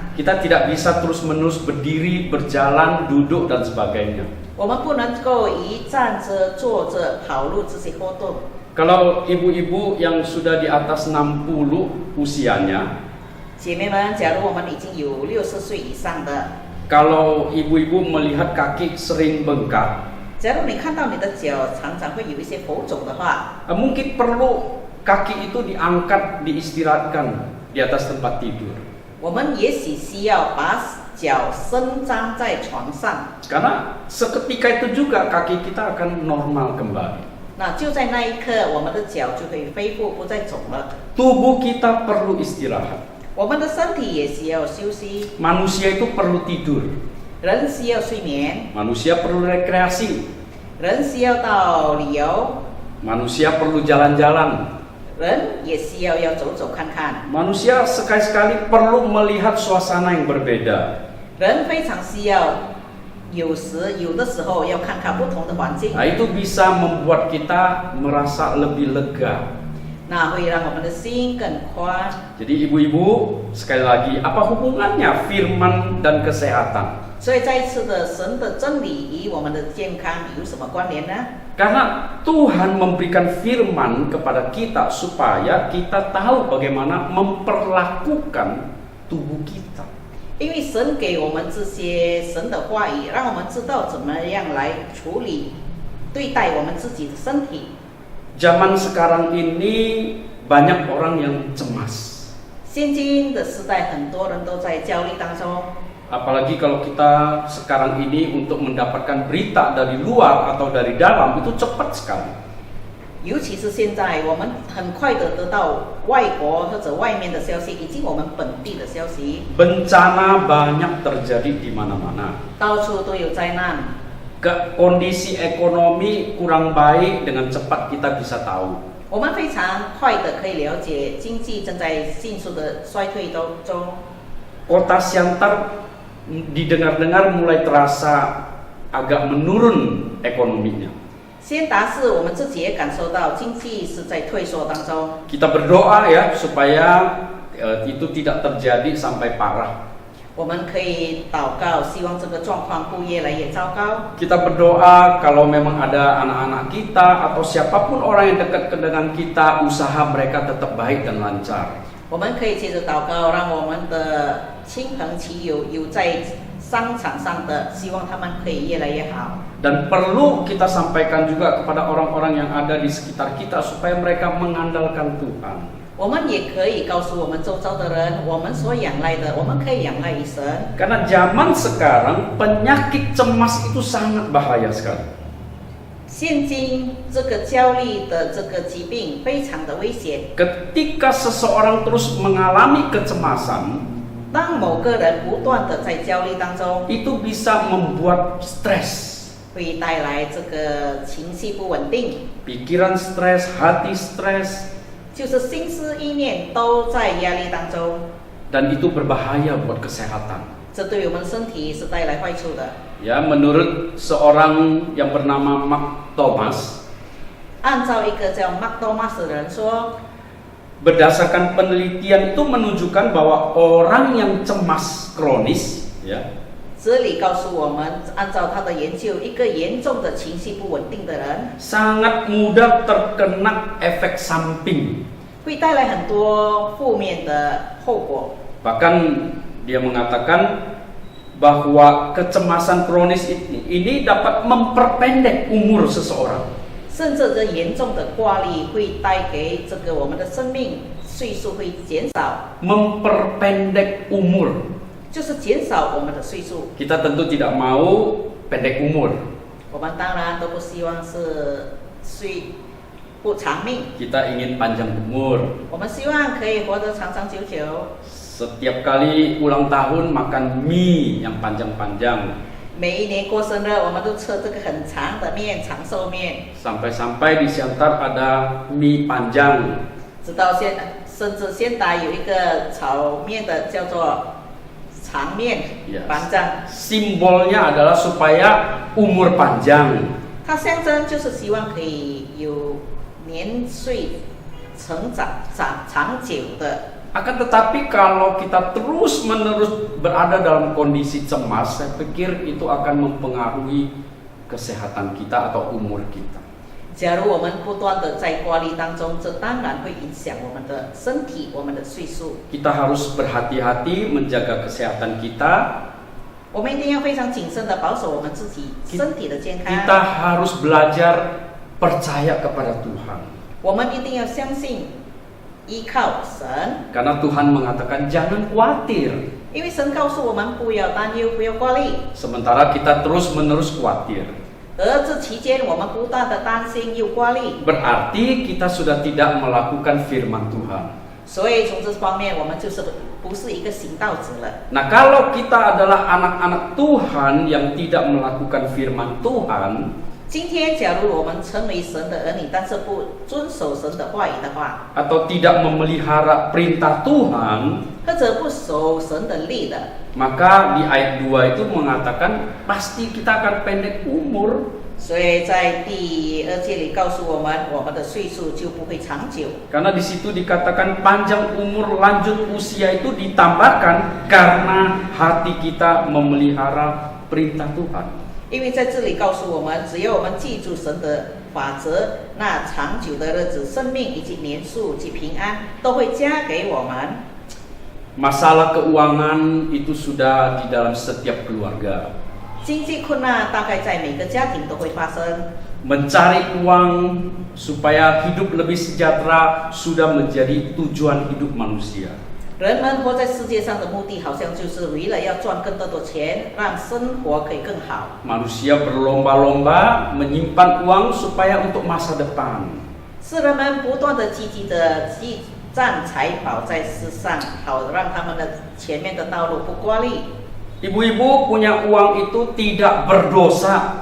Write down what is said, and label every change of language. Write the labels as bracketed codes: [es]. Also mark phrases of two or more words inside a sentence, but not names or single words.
[id] Kita tidak bisa terus-menerus berdiri, berjalan, duduk dan sebagainya. [zh] 我们不能够一站着、坐着、跑路这些活动。 [id] Kalau ibu-ibu yang sudah di atas 60 usianya, [zh] 姐妹们，假如我们已经有60岁以上的， [id] kalau ibu-ibu melihat kaki sering bengkak, [zh] 假如你看到你的脚常常会有一些浮肿的话， [id] mungkin perlu kaki itu diangkat, diistirahatkan di atas tempat tidur. [zh] 我们也许需要把脚伸张在床上。 [id] Karena seketika itu juga kaki kita akan normal kembali. [zh] 那就在那一刻，我们的脚就会恢复，不再肿了。 [id] Tubuh kita perlu istirahat. [zh] 我们的身体也需要休息， [id] Manusia itu perlu tidur. [zh] 人需要睡眠， [id] Manusia perlu rekreasi. [zh] 人需要到旅游， [id] Manusia perlu jalan-jalan. [zh] 人也需要走走看看。 [id] Manusia sekali-sekali perlu melihat suasana yang berbeda. [zh] 人非常需要，有的时候要看看不同的环境， [id] Nah, itu bisa membuat kita merasa lebih lega. [zh] 那会让我们的心更宽。 [id] Jadi ibu-ibu, sekali lagi, apa hubungannya firman dan kesehatan? [zh] 所以再一次的，神的真理与我们的健康有什么关联呢？ [id] Karena Tuhan memberikan firman kepada kita supaya kita tahu bagaimana memperlakukan tubuh kita. [zh] 因为神给我们这些神的话语，让我们知道怎么样来处理、对待我们自己的身体。 [id] Zaman sekarang ini banyak orang yang cemas. [zh] 现今的时代，很多人都在焦虑当中。 [id] Apalagi kalau kita sekarang ini untuk mendapatkan berita dari luar atau dari dalam itu cepat sekali. [zh] 尤其是现在，我们很快的得到外国或者外面的消息，以及我们本地的消息， [id] Bencana banyak terjadi di mana-mana. [zh] 到处都有灾难。 [id] Kondisi ekonomi kurang baik dengan cepat kita bisa tahu. [zh] 我们非常快的可以了解，经济正在迅速的衰退当中。 [id] Kota Siantar didengar-dengar mulai terasa agak menurun ekonominya. [zh] 先达市，我们自己也感受到经济是在退缩当中。 [id] Kita berdoa ya supaya itu tidak terjadi sampai parah. [zh] 我们可以祷告，希望这个状况不越来越糟糕。 [id] Kita berdoa kalau memang ada anak-anak kita atau siapapun orang yang dekat dengan kita, usaha mereka tetap baik dan lancar. [zh] 我们可以接着祷告，让我们的亲朋戚友有在商场上的，希望他们可以越来越好。 [id] Dan perlu kita sampaikan juga kepada orang-orang yang ada di sekitar kita supaya mereka mengandalkan Tuhan. [zh] 我们也可以告诉我们周遭的人，我们所仰赖的，我们可以仰赖于神。 [id] Karena zaman sekarang penyakit cemas itu sangat bahaya sekali. [zh] 现今这个焦虑的这个疾病非常的危险。 [id] Ketika seseorang terus mengalami kecemasan, [zh] 当某个人不断的在焦虑当中， [id] itu bisa membuat stres. [zh] 会带来这个情绪不稳定， [id] Pikiran stres, hati stres, [zh] 就是心思意念都在压力当中， [id] dan itu berbahaya buat kesehatan. [zh] 这对我们身体是带来坏处的。 [id] Ya, menurut seorang yang bernama Mark Thomas, [zh] 按照一个叫 Mark Thomas 的人说， [id] berdasarkan penelitian itu menunjukkan bahwa orang yang cemas kronis, ya, [zh] 这里告诉我们，按照他的研究，一个严重的情绪不稳定的人， [id] sangat mudah terkena efek samping. [zh] 会带来很多负面的后果。 [id] Bahkan dia mengatakan bahwa kecemasan kronis ini dapat memperpendek umur seseorang. [zh] 甚至这严重的挂虑会带给这个我们的生命岁数会减少， [id] Memperpendek umur. [zh] 就是减少我们的岁数。 [id] Kita tentu tidak mau pendek umur. [zh] 我们当然都不希望是不长命， [id] Kita ingin panjang umur. [zh] 我们希望可以活得长长久久。 [id] Setiap kali ulang tahun makan mie yang panjang-panjang. [zh] 每一年过生日，我们都吃这个很长的面，长寿面， [id] Sampai-sampai di Siantar ada mie panjang. [zh] 直到甚至现代有一个炒面的叫做长面 [id] Yes. [zh] 板长， [id] Simbolnya adalah supaya umur panjang. [zh] 它象征就是希望可以有年岁成长长久的。 [id] Akan tetapi kalau kita terus-menerus berada dalam kondisi cemas, saya pikir itu akan mempengaruhi kesehatan kita atau umur kita. [zh] 假如我们不断的在挂虑当中，这当然会影响我们的身体、我们的岁数。 [id] Kita harus berhati-hati menjaga kesehatan kita. [zh] 我们一定要非常谨慎的保守我们自己身体的健康。 [id] Kita harus belajar percaya kepada Tuhan. [zh] 我们一定要相信，依靠神， [id] Karena Tuhan mengatakan jangan khawatir. [zh] 因为神告诉我们不要担忧，不要挂虑。 [id] Sementara kita terus-menerus khawatir. [zh] 而这期间，我们不断的担心又挂虑， [id] Berarti kita sudah tidak melakukan firman Tuhan. [zh] 所以从这方面，我们就是不是一个行道者了。 [id] Nah, kalau kita adalah anak-anak Tuhan yang tidak melakukan firman Tuhan, [zh] 今天，假如我们成为神的儿女，但是不遵守神的话语的话， [id] atau tidak memelihara perintah Tuhan, [zh] 或者不守神的律的， [id] maka di ayat 2 itu mengatakan pasti kita akan pendek umur. [zh] 所以在第2节里告诉我们，我们的岁数就不会长久。 [id] Karena di situ dikatakan panjang umur lanjut usia itu ditambahkan karena hati kita memelihara perintah Tuhan. [zh] 因为在这里告诉我们，只要我们记住神的法则，那长久的日子、生命以及年数及平安都会加给我们。 [id] Masalah keuangan itu sudah di dalam setiap keluarga. [zh] 经济困难大概在每个家庭都会发生， [id] Mencari uang supaya hidup lebih sejahtera sudah menjadi tujuan hidup manusia. [zh] 人们活在世界上的目的，好像就是为了要赚更多的钱，让生活可以更好。 [id] Manusia berlomba-lomba menyimpan uang supaya untuk masa depan. [zh] 世人们不断的积极的积攒财宝在世上，好让他们的前面的道路不刮砺。 [id] Ibu-ibu punya uang itu tidak berdosa.